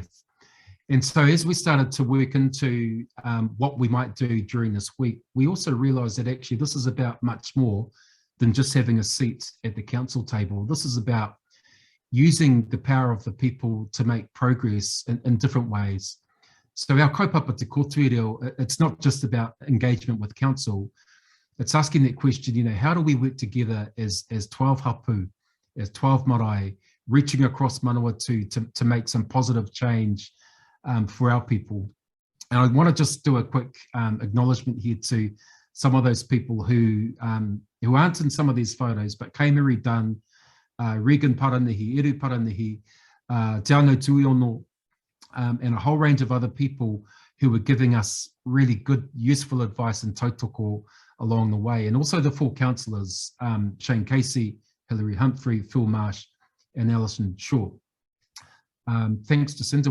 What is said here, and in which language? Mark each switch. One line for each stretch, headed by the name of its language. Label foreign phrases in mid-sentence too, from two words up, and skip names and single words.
English: And so as we started to work into what we might do during this week, we also realized that actually this is about much more than just having a seat at the council table. This is about using the power of the people to make progress in different ways. So our
Māori: kaupapa te kōtui reo,
English: it's not just about engagement with council, it's asking that question, you know, how do we work together as 12 hapu, as 12 marae, reaching across Manawatū to make some positive change for our people. And I want to just do a quick acknowledgement here to some of those people who aren't in some of these photos, but Kaimeri Dunn, Regan Paranihi, Eru Paranihi, Te Anō Tuiono, and a whole range of other people who were giving us really good, useful advice and tautoko along the way. And also the four councillors, Shane Casey, Hilary Humphrey, Phil Marsh, and Alison Shaw. Thanks, Jacinta.